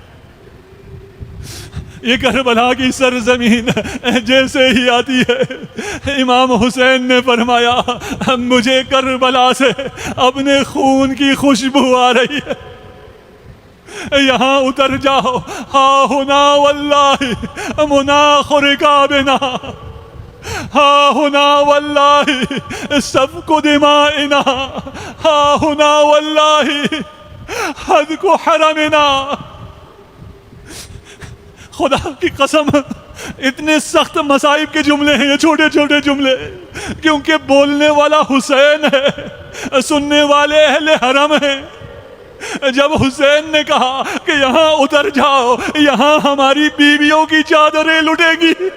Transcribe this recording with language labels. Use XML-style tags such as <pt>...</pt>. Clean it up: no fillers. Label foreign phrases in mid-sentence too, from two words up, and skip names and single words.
<ur>یہ کربلا کی سرزمین جیسے ہی آتی ہے، امام حسین نے فرمایا، مجھے کربلا سے اپنے خون کی خوشبو آ رہی ہے، یہاں اتر جاؤ،</ur> <ar>ہا ہنا واللہ مناخ رکابنا، ہا ہنا واللہ سفک دمائنا، ہا ہنا واللہ حدق حرمنا۔</ar> <ur>خدا کی قسم اتنے سخت مصائب کے جملے ہیں یہ، چھوٹے چھوٹے جملے، کیونکہ بولنے والا حسین ہے، سننے والے اہل حرم ہیں۔ جب حسین نے کہا کہ یہاں اتر جاؤ، یہاں ہماری بیویوں کی چادریں لٹیں گی،</ur>